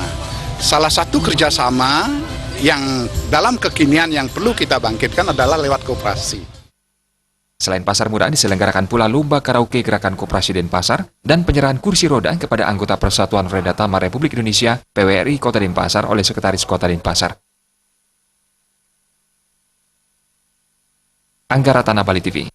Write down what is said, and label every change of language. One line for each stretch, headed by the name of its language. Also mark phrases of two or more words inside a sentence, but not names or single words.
Indonesian: Salah satu kerjasama yang dalam kekinian yang perlu kita bangkitkan adalah lewat koperasi. Selain pasar murah, diselenggarakan pula lomba karaoke gerakan koperasi Denpasar dan penyerahan kursi roda kepada anggota Persatuan Rendatama Republik Indonesia PWRI Kota Denpasar oleh Sekretaris Kota Denpasar. Angga Ratana, Bali TV.